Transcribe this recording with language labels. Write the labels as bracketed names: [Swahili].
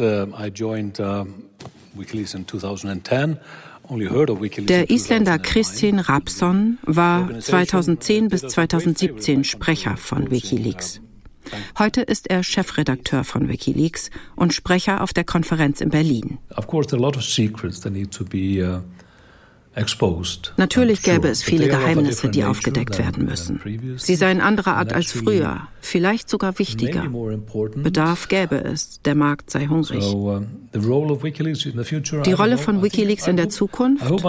[English] I joined WikiLeaks in 2010. [German] Der Isländer Kristinn Hrafnsson war 2010 bis 2017 Sprecher von WikiLeaks. Heute ist er Chefredakteur von WikiLeaks und Sprecher auf der Konferenz in Berlin. [English] Of course, there are a lot of secrets that need to be exposed. [German] Natürlich gäbe es viele Geheimnisse, die aufgedeckt werden müssen. Sie seien anderer Art als früher, vielleicht sogar wichtiger. Bedarf gäbe es, der Markt sei hungrig. Die Rolle von WikiLeaks in der Zukunft?